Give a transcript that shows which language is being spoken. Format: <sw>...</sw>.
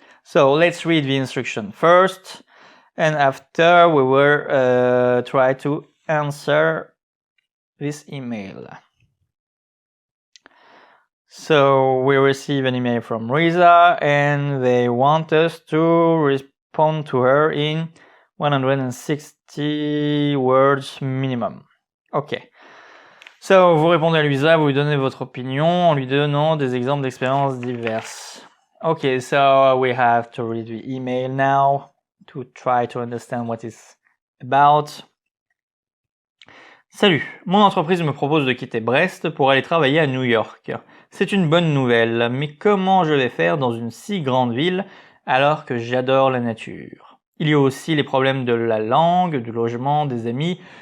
<en>So let's read the instruction first, and after we will try to answer this email. So we receive an email from Risa, and they want us to respond to her in 160 words minimum. Ok.</en> <fr>So vous répondez à Louisa, vous lui donnez votre opinion en lui donnant des exemples d'expériences diverses.</fr> <en>Okay, so we have to read the email now to try to understand what it's about.</en> <fr>Salut, mon entreprise me propose de quitter Brest pour aller travailler à New York. C'est une bonne nouvelle, mais comment je vais faire dans une si grande ville alors que j'adore la nature? Il y a aussi les problèmes de la langue, du logement, des amis.</fr>